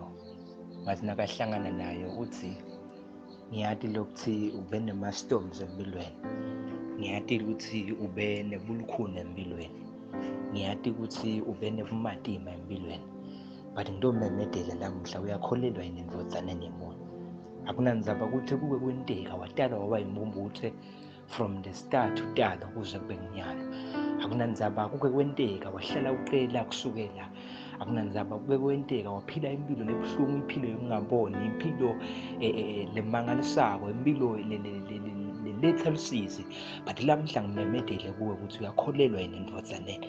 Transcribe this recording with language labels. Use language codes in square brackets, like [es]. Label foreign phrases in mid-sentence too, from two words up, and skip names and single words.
[ss] Ngathi nakahlangana nayo uthi, ngiyati lokuthi ube nema-storms empilweni, ngiyati ukuthi ube nebulukhuni empilweni, ngiyati ukuthi ube nebumatima empilweni, but ngitomemedela lamuhla, uyakholelwa yini endvodzaneni yemuntu? Akunandzaba ukuthi kuke kwenteka watalwa waba yimbumbuthe [en] from the start, [ss] utalwa kuze kube ngunyalo. Akunandzaba kuke kwenteka wahlala uqela kusukela. Akunandzaba kuke kwenteka waphila impilo lebuhlungu, impilo yokungaboni, impilo lemangalisako, impilo letha lusizi. But lamhla ngimemedele kuwe ukuthi uyakholelwa yini endvodzaneni.